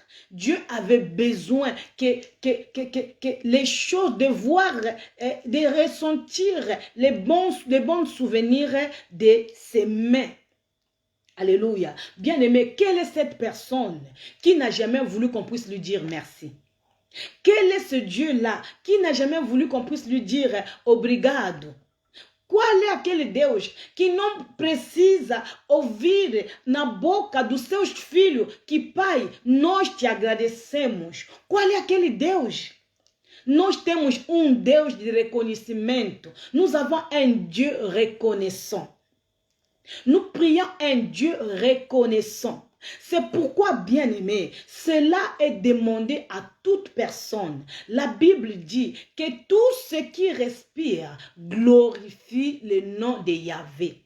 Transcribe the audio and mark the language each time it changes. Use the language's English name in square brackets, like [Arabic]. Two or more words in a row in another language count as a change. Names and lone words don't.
[French] Dieu avait besoin que les choses, de voir, de ressentir les bons souvenirs de ses mains. Alléluia. Bien aimé, quelle est cette personne qui n'a jamais voulu qu'on puisse lui dire merci? Quel est ce Dieu-là qui n'a jamais voulu qu'on puisse lui dire obrigado? [Portuguese] Qual é aquele Deus que não precisa ouvir na boca dos seus filhos que, Pai, nós te agradecemos? Qual é aquele Deus? Nós temos um Deus de reconhecimento. [French] Nous avons un Dieu reconnaissant. Nous prions un Dieu reconnaissant. C'est pourquoi, bien aimé, cela est demandé à toute personne. La Bible dit que tout ce qui respire glorifie le nom de Yahvé.